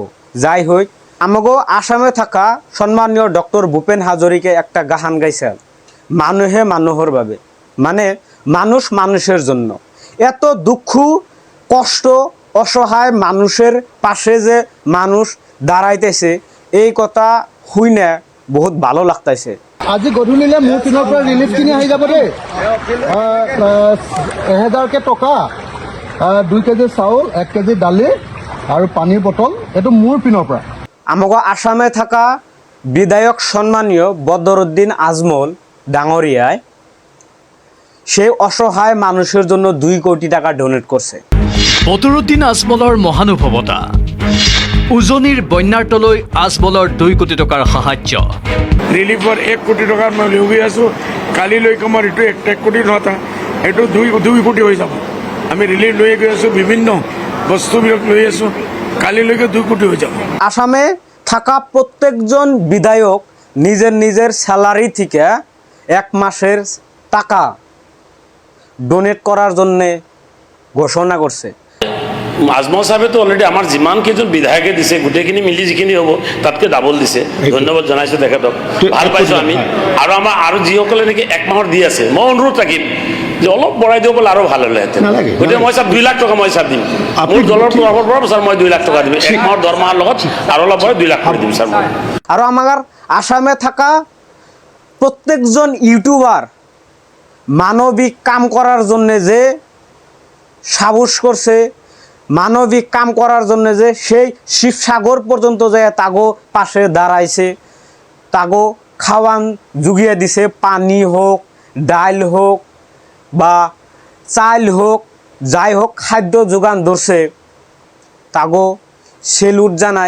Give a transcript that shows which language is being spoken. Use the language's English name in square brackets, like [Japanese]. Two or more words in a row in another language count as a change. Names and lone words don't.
[Bangla] যাই হোক, আমাকে আসামে থাকা সম্মানীয় ডক্টর ভূপেন হাজরিকা একটা গান গাইছেন, [Assamese] মানুহে মানুহর ভাবে, [Bangla] মানে মানুষ মানুষের জন্য। এত দুঃখ কষ্ট অসহায় মানুষের পাশে যে মানুষ দাঁড়াইতেছে এই কথা শুই না বহুত ভালো লাগতেছে। [Assamese] আজি গধূলিলে মোৰ পিনৰ পৰা ৰিলিফখিনি আহি যাব দেই। 1000কে টকা, 2 কেজি চাউল, 1 কেজি দালি আৰু পানীৰ বটল, এইটো মোৰ পিনৰ পৰা। [Bangla] আমাকে আসামে থাকা বিধায়ক সম্মানীয় বদরুদ্দিন আজমল ডাঙরিয়ায় সেই অসহায় মানুষের জন্য 2 কোটি টাকা ডোনেট করছে। [Assamese] বদৰুদ্দিন আজমলৰ মহানুভৱতা, উজনিৰ বন্যাৰ্তলৈ আজমলৰ 2 কোটি টকাৰ সাহায্য। রিলিফর 1 কোটি টাকার মই লৈ আছো, কালিলৈকে মোৰ এইটো 1 কোটি নহতা, এইটো 2 কোটি হৈ যাব। আমি রিলিফ লৈ গৈ আছো, বিভিন্ন বস্তুবিলাক লৈ আছো, কালিলৈকে 2 কোটি হৈ যাব। [Bangla] আসামে থাকা প্রত্যেকজন বিধায়ক নিজের নিজের স্যালারি থেকে 1 মাসের টাকা ডোনেট করার জন্য ঘোষণা করছে। [Assamese] আজমল সাহেবে তো অলরেডি আমার যিমান কেইজন বিধায়কে দিছে গোটেইখিনি মিলি যিখিনি হ'ব তাতকৈ ডাবল দিছে। ধন্যবাদ জনাইছোঁ তেখেতক, ভাল পাইছোঁ আমি। আৰু আমাৰ আৰু যিসকলে নেকি 1 মাহৰ দি আছে, মই অনুৰোধ থাকিম যে অলপ বঢ়াই দিব পাৰিলে আৰু ভাল হ'লেহেঁতেন। গতিকে মই ছাৰ 2 লাখ টকা মই ছাৰ দিম, মোৰ দলৰ তৰফৰ পৰা ছাৰ মই 2 লাখ টকা দিম। 1 মাহৰ দৰমহাৰ লগত আৰু অলপ বঢ়াই 2 লাখ কৰি দিম ছাৰ মই। [Bangla] আর আমার আসামে থাকা প্রত্যেকজন ইউটিউবার মানবিক কাম করার জন্য যে সাহস করছে, মানবিক কাম করার জন্য যে সেই শিবসাগর পর্যন্ত যায় তাগো পাশে দাঁড়াইছে, তাগো খাওয়ান জুগিয়ে দিছে, পানি হোক, ডাল হোক বা চাল হোক, যাই হোক খাদ্য যোগান ধরছে, তাগো সেলুট জানাই।